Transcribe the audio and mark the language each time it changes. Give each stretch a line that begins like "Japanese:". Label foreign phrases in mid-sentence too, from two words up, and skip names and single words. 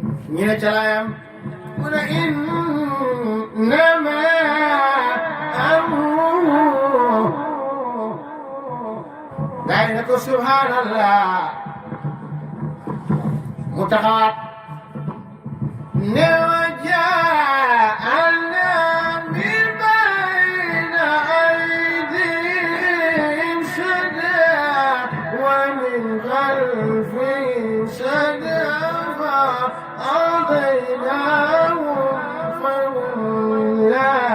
Wolof: ñu ne ca laayam mu ne
Arabic: إنما أمره
Wolof: gaa yi ne ko subhanallah mu taxawaat ne
Arabic: وجعلنا من بين أيديهم سدا ومن خلفهم سدا فأغويناهم فهم لا